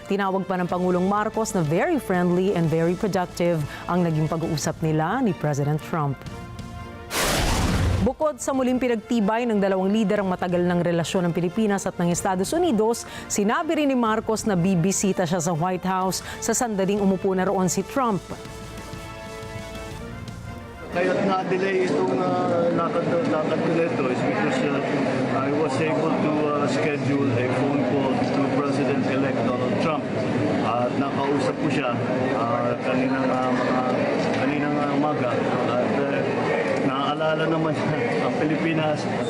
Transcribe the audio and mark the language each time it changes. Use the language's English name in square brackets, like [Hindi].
[Filipino] Tinawag pa ng Pangulong Marcos na [English] very friendly and very productive [Filipino] ang naging pag-uusap nila ni President Trump. Bukod sa muling pinagtibay ng dalawang lider ang matagal ng relasyon ng Pilipinas at ng Estados Unidos, sinabi rin ni Marcos na bibisita siya sa White House sa sandaling umupo na roon si Trump. Kaya't na-delay itong lakad nito [English] is because I was able to schedule a phone call to President-elect Donald Trump. [Filipino] At nakausap ko siya kaninang umaga. At naaalala naman siya ang Pilipinas.